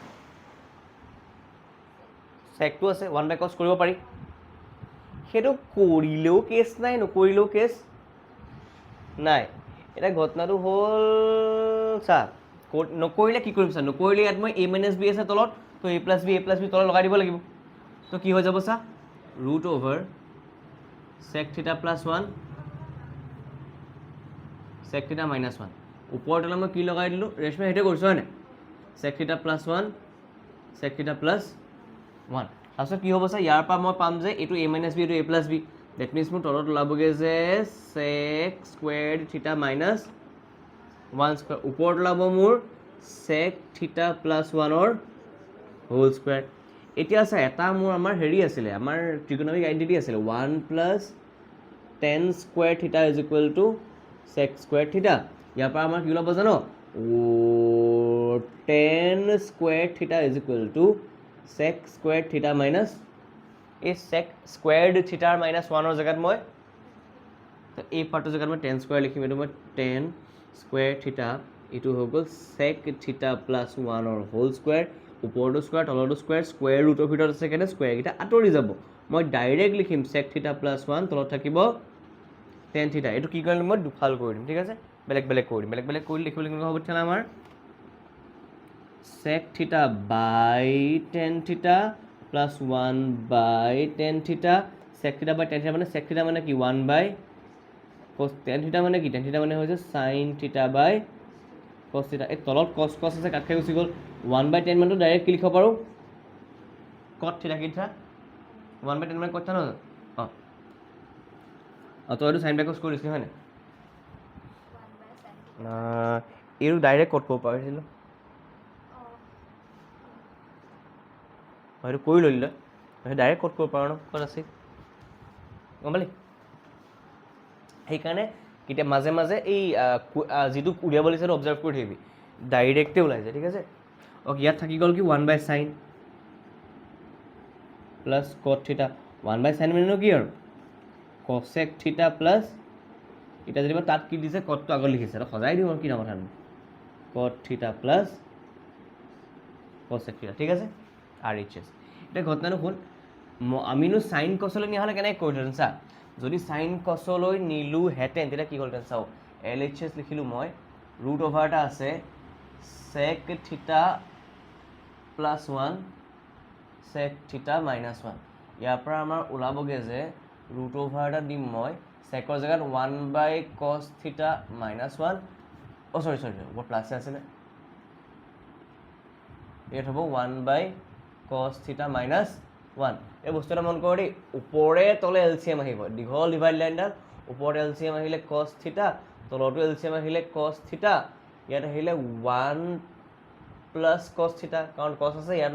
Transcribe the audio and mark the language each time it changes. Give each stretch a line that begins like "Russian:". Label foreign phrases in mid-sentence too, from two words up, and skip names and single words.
Assamese: চেকটো আছে 1/cos কৰিব পাৰি সেইটো কৰিলেও কেছ নাই নকৰিলেও কেছ নাই এতিয়া ঘটনাটো হ'ল চা নকৰিলে কি কৰিম চা নকৰিলে ইয়াত মই a - b আছে তলত তো a + b তলত লগাই দিব লাগিব তো কি হৈ যাব চা √/sec θ + 1 sec θ - 1 ওপৰৰ তলত মই কি লগাই দিলোঁ ৰেশমে সেইটোৱে কৰিছোঁ হয়নে sec θ + 1 sec θ + 1 তাৰপিছত কি হ'ব চা ইয়াৰ পৰা মই পাম যে এইটো a - b এইটো a + b
English: that means
Assamese: মোৰ তলত ওলাবগৈ যে sec স্কুৱেৰ θ - 1 স্কুৱেৰ ওপৰত ওলাব মোৰ sec θ + 1
English: whole square
Assamese: এতিয়া চা এটা মোৰ আমাৰ হেৰি আছিলে আমাৰ
English: trigonometric identity
Assamese: আছিলে 1 + tan স্কুৱেৰ θ = sec স্কুৱেৰ θ ইয়াৰ পৰা আমাৰ কি ওলাব জানো tan স্কুৱেৰ θ = sec স্কুৱেৰ θ - এই sec
English: squared theta
Assamese: -1ৰ জেগাত মই এই পাৰ্টৰ জেগাত মই tan স্কুৱেৰ লিখিম এইটো মই tan স্কুৱেৰ θ এইটো হৈ গ'ল sec θ + 1ৰ
English: whole square
Assamese: ওপৰতো স্কুৱেৰ তলতো স্কুৱেৰ স্কুৱেৰ ৰুটৰ ভিতৰত আছে কাৰণে স্কুৱেৰকেইটা আঁতৰি যাব মই ডাইৰেক্ট লিখিম sec θ + 1 তলত থাকিব tan θ এইটো কি কৰিম মই দুফাল কৰি দিম ঠিক আছে বেলেগ বেলেগ কৰি দিম বেলেগ বেলেগ কৰি লিখিবলৈ কেনেকুৱা হ'ব তেতিয়াহ'লে আমাৰ sec θ / tan θ + 1/tan θ sec θ / tan θ মানে sec θ মানে কি 1/cos tan θ মানে কি tan θ মানে হৈছে sin θ / cos θ এই তলত cos আছে কাট খাই গুচি গ'ল 1/tan মানটো ডাইৰেক্ট কি লিখিব পাৰোঁ cot θ কি থা 1/tan মানে cot θ নহয় তই এইটো sin/cos কৰি দিছিলি হয় নাই এইটো ডাইৰেক্ট কট কৰিব পাৰিছিলোঁ সেইটো কৰি ল'লি তই ডাইৰেক্ট কট কৰিব পাৰ ন ক'ত আছে গম পালি সেইকাৰণে কেতিয়া মাজে মাজে এই যিটো উলিয়াব লাগিছে সেইটো অবজাৰ্ভ কৰি থাকিবি ডাইৰেক্টে ওলাই যায় ঠিক আছে অ'কে ইয়াত থাকি গ'ল কি 1/sin প্লাছ cot θ 1/sin মানে কি আৰু cosec θ প্লাছ এতিয়া যেনিবা তাত কি দিছে কটটো আগত লিখিছে এটা সজাই দিওঁ আৰু কি কথা cot θ প্লাছ cosec θ ঠিক আছে RHS এতিয়া ঘটনাটো হ'ল আমিনো চাইন কচলৈ নিয়া হ'লে কেনেকৈ কৰিলোহেঁতেন চা যদি চাইন কচলৈ নিলোহেঁতেন তেতিয়া কি হ'লহেঁতেন চাওঁ LHS লিখিলোঁ মই √/ এটা আছে sec θ + 1 sec θ - 1 ইয়াৰ পৰা আমাৰ ওলাবগৈ যে √/ এটা দিম মই চেকৰ জেগাত 1/cos θ - 1 চৰি ওপৰত প্লাছে আছিলে ইয়াত হ'ব 1/cos θ - 1 এই বস্তু এটা মন কৰ দেই ওপৰে তলে LCM আহিব দীঘল
English: divide line
Assamese: ওপৰত LCM আহিলে cos θ তলতো LCM আহিলে cos θ ইয়াত আহিলে 1 + cos θ কাৰণ cos আছে ইয়াত